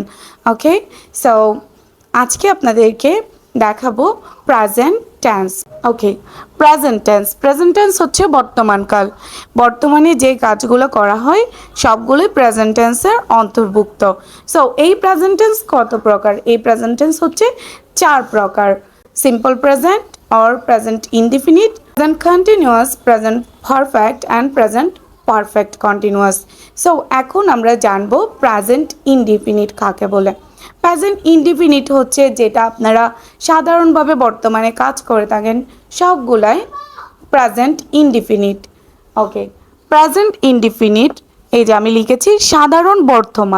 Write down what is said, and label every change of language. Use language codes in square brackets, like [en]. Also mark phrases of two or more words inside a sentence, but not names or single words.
[bn] ওকে, সো আজকে আপনাদেরকে দেখাবো [en] present tense. [bn] ওকে, [en] present tense. present tense [bn] হচ্ছে বর্তমানকাল। বর্তমানে যে কাজগুলো করা হয় সবগুলোই [en] present tense [bn] অন্তর্ভুক্ত। সো এই [en] present tense [bn] কত প্রকার? এই [en] present tense [bn] হচ্ছে 4 প্রকার: [en] simple present or present indefinite, present continuous, present perfect and present perfect continuous. [bn] সো এখন আমরা জানবো [en] present indefinite [bn] কাকে বলে। [en] present indefinite [bn] হচ্ছে যেটা আপনারা সাধারণভাবে বর্তমানে কাজ করে থাকেন, সবগুলাই [en] present indefinite. [bn] ওকে, [en] present indefinite, [bn] এই যে আমি লিখেছি সাধারণ বর্তমান।